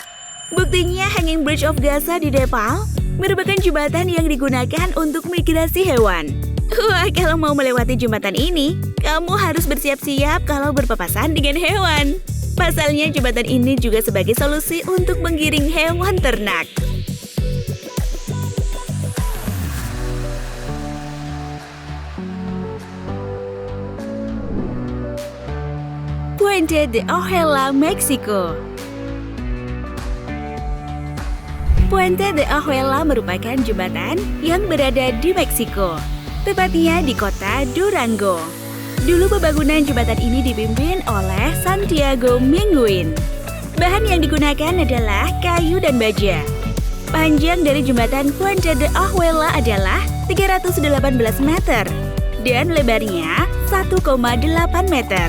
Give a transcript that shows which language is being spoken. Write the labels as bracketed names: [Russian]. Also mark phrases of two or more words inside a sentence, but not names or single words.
[Indonesian] Buktinya Hanging Bridge of Gaza di Nepal merupakan jembatan yang digunakan untuk migrasi hewan. Wah, kalau mau melewati jembatan ini, kamu harus bersiap-siap kalau berpapasan dengan hewan. Pasalnya jembatan ini juga sebagai solusi untuk menggiring hewan ternak. Puente de Ojeda, Meksiko. Puente de Ojeda merupakan jembatan yang berada di Meksiko, tepatnya di kota Durango. Dulu pembangunan jembatan ini dipimpin oleh Santiago Menguin. Bahan yang digunakan adalah kayu dan baja. Panjang dari jembatan Puente de Ojeda adalah 318 meter dan lebarnya 1,8 meter.